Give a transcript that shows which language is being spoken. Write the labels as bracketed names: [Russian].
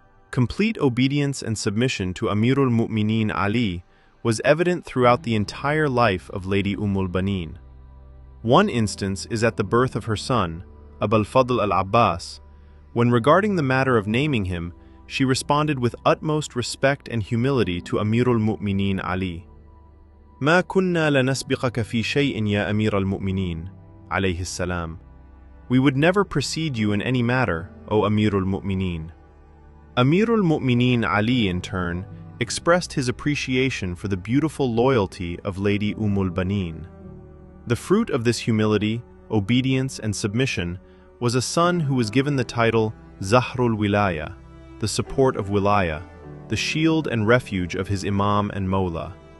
[English] Complete obedience and submission to Amirul Mu'mineen Ali was evident throughout the entire life of Lady al-Banin. One instance is at the birth of her son, Abul Fadl al-Abbas, when regarding the matter of naming him, she responded with utmost respect and humility to Amirul Mu'mineen Ali. [Arabic] ما كنا لنسبقك في شيء يا أمير المؤمنين عليه السلام. [English] We would never precede you in any matter, O Amirul Mu'mineen. Amirul Mu'mineen Ali, in turn, expressed his appreciation for the beautiful loyalty of Lady al-Banin. The fruit of this humility, obedience, and submission was a son who was given the title Zahrul Wilaya, the support of Wilaya, the shield and refuge of his Imam and Mawla.